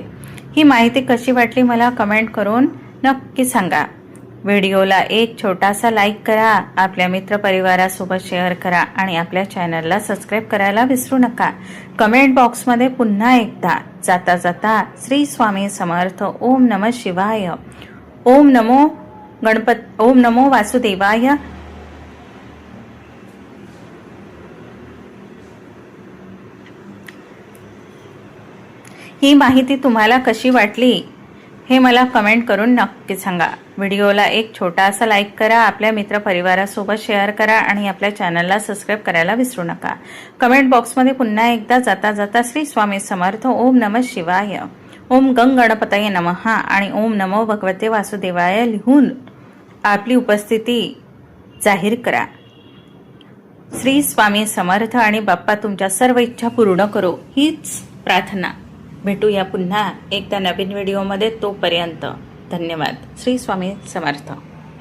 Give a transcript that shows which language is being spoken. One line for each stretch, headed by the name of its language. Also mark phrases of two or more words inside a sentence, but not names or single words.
Marathi: ही माहिती कशी वाटली मला कमेंट करून नक्की सांगा. व्हिडिओला एक छोटासा लाईक करा, आपल्या मित्रपरिवारासोबत शेअर करा आणि आपल्या चॅनलला सबस्क्राईब करायला विसरू नका.
English: comment boxमध्ये
Marathi: पुन्हा एकदा जाता जाता श्री स्वामी समर्थ,
Sanskrit: ओम नमः शिवाय, ओम नमो वासुदेवाय.
Marathi: ही माहिती तुम्हाला कशी वाटली हे मला कमेंट करून नक्की सांगा. व्हिडिओला एक छोटासा लाईक करा, आपल्या मित्रपरिवारासोबत शेअर करा आणि आपल्या चॅनलला सबस्क्राईब करायला विसरू नका.
English: comment boxमध्ये
Marathi: पुन्हा एकदा जाता जाता श्री स्वामी समर्थ,
Sanskrit: ओम नमः शिवाय, ओम गणपतये नमः
Marathi: आणि
Sanskrit: ओम नमो भगवते वासुदेवाय
Marathi: लिहून आपली उपस्थिती जाहीर करा. श्री स्वामी समर्थ आणि बाप्पा तुमच्या सर्व इच्छा पूर्ण करो हीच प्रार्थना. भेटूया पुन्हा एकदा नवीन व्हिडिओमध्ये. तोपर्यंत धन्यवाद. श्री स्वामी समर्थ.